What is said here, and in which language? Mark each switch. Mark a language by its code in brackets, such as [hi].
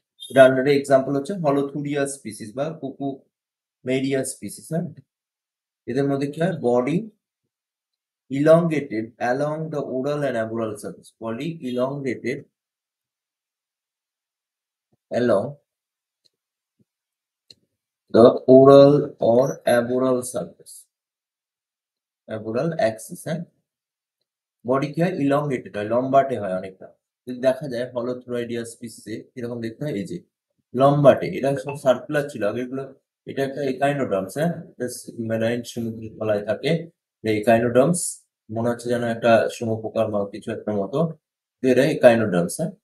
[bn] এটা আন্ডারে এক্সাম্পল হচ্ছে হলোথুরিয়া স্পিসিস বা কুকুমেরিয়া স্পিসিস। এদের মধ্যে কি হয়? [en] Body elongated along the oral and aboral surface, body elongated along the oral or aboral surface, aboral axis। [bn] Body কি হয়? ইলংগেটেড হয়, লম্বাটে হয় অনেকটা। যদি দেখা যায় হলোথুরয়েডিয়া স্পিসিসে এরকম দেখতে হয়, এই যে লম্বাটে, এটা সব সার্কুলার ছিল আগে এগুলো। এটা একটা একাইনোডার্মস, মেরাইন সমুদ্রের তলায় থাকে একাইনোডার্মস, মনে হচ্ছে যেন একটা শুঁয়োপোকার বা কিছু একটা মতো। এরা একাইনোডার্মস।